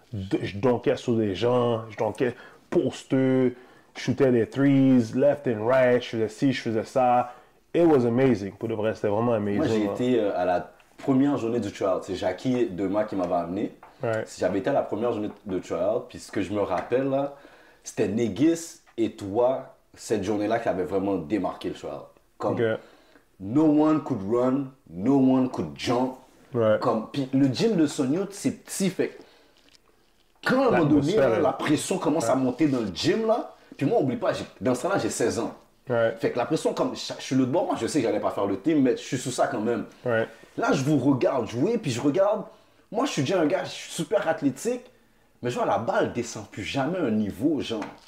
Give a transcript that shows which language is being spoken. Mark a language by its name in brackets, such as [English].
[French] Je donkais sur des gens, je donkais posteux, je shootais des threes, left and right, je faisais ci, je faisais ça. It was amazing. Pour de vrai, c'était vraiment amazing. Moi, j'ai été à la première journée du tryout. C'est Jackie Dema qui m'avait amené. J'avais été à la première journée de tryout. Puis ce que je me rappelle, là, c'était Negis et toi, cette journée-là, qui avait vraiment démarqué le tryout. [English] Comme, no one could run, no one could jump. [French] Comme, puis le gym de Sun Youth, c'est petit, fait quand à un moment donné, la pression commence à monter dans le gym, là, puis moi, n'oublie pas, dans ce temps-là, j'ai 16 ans. Fait que la pression, comme je suis le bord, moi, je sais que j'allais pas faire le team, mais je suis sous ça quand même. Là, je vous regarde jouer, puis je regarde, moi, je suis déjà un gars, je suis super athlétique, mais genre, la balle descend plus jamais un niveau, genre.